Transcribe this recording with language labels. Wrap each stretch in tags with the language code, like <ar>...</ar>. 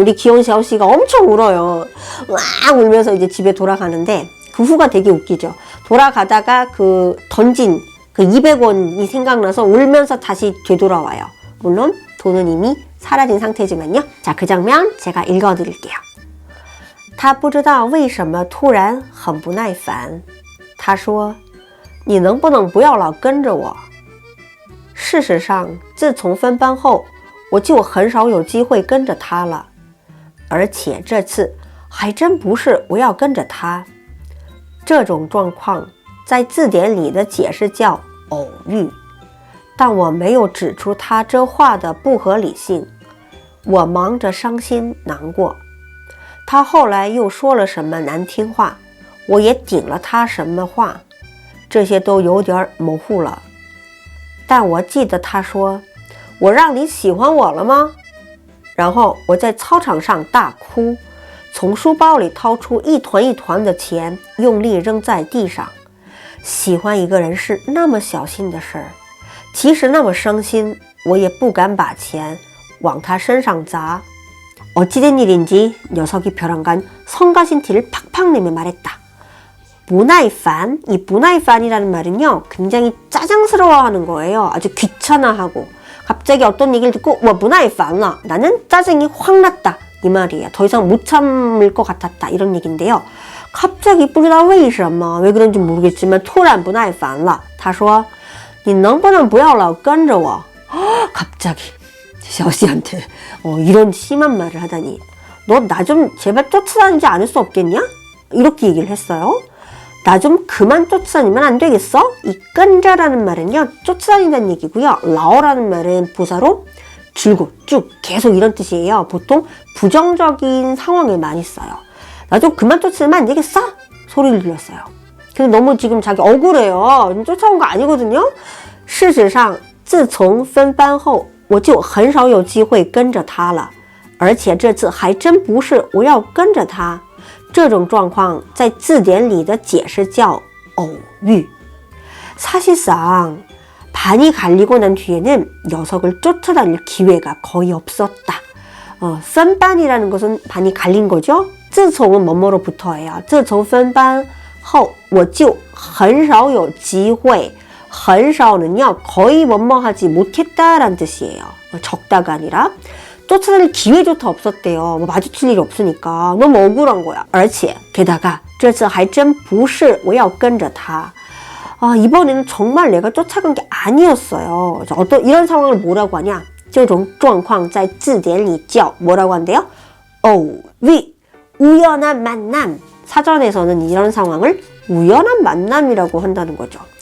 <ko>우리 귀여운 샤오시가 엄청 울어요. 와 울면서 이제 집에 돌아가는데 그 후가 되게 웃기죠. 돌아가다가 그 던진 그 200원이 생각나서 울면서 다시 되돌아와요. 물론 돈은 이미 사라진 상태지만요. 자, 그 장면 제가 읽어드릴게요.</ko> <zh>他不知道为什么突然很不耐烦。他说：“你能不能不要老跟着我？” 事实上，自从分班后，我就很少有机会跟着他了。而且这次还真不是我要跟着他。这种状况在字典里的解释叫偶遇。但我没有指出他这话的不合理性，我忙着伤心难过。他后来又说了什么难听话，我也顶了他什么话，这些都有点模糊了。但我记得他说：“我让你喜欢我了吗？” 然后我在操场上大哭，从书包里掏出一团一团的钱，用力扔在地上。喜欢一个人是那么小心的事儿。即使那么伤心，我也不敢把钱往他身上砸。</zh> <ko>어찌된 일인지 녀석이 벼랑간 성가신 티를 팍팍 내며 말했다. 무나이판, 이 무나이판이라는 말은요 굉장히 짜증스러워하는 거예요. 아주 귀찮아하고 갑자기 어떤 얘기를 듣고 와 무나이판라, 나는 짜증이 확 났다 이 말이에요. 더 이상 못 참을 것 같았다 이런 얘기인데요. 갑자기</ko> <zh>不知道为什么</zh> <ko>왜 그런지 모르겠지만</ko> <zh>突然不耐烦了他说你能不能不要老跟着我</zh> <ko>갑자기 샤오시한테 이런 심한 말을 하다니 너 나 좀 제발 쫓아다니지 않을 수 없겠냐? 이렇게 얘기를 했어요. 나 좀 그만 쫓아다니면 안 되겠어? 이 끈자라는 말은요 쫓아다닌다는 얘기고요. 라오라는 말은 부사로 줄곧 쭉 계속 이런 뜻이에요. 보통 부정적인 상황에 많이 써요. 나 좀 그만 쫓으면 안 되겠어? 소리를 들렸어요. 근데 너무 지금 자기 억울해요. 쫓아온 거 아니거든요.</ko> <zh>事实上自从分班后我就很少有机会跟着他了，而且这次还真不是我要跟着他。这种状况在字典里的解释叫偶遇。</zh> <ko>사실상 반이 갈리고 난 뒤에는 녀석을 쫓아다닐 기회가 거의 없었다. 分班이라는 것은 반이 갈린 거죠. 自从뭐뭐로 붙어예요.</ko> <zh>自从分班后我就很少有机会</zh> <ko>很少는요 거의 뭐뭐 하지 못했다라는 뜻이에요. 적다가 아니라 쫓아다닐 기회조차 없었대요. 뭐 마주칠 일이 없으니까 너무 억울한 거야. 而且 게다가</ko> <zh>这次还真不是我要跟着他</zh> <ko>이번에는 정말 내가 쫓아간 게 아니었어요. 어떤 이런 상황을 뭐라고 하냐?</ko> <zh>这种状况在字典里叫</zh> <ko>뭐라고 한대요? 偶遇, 우연한 만남. 사전에서는 이런 상황을 우연한 만남이라고 한다는 거죠.</ko>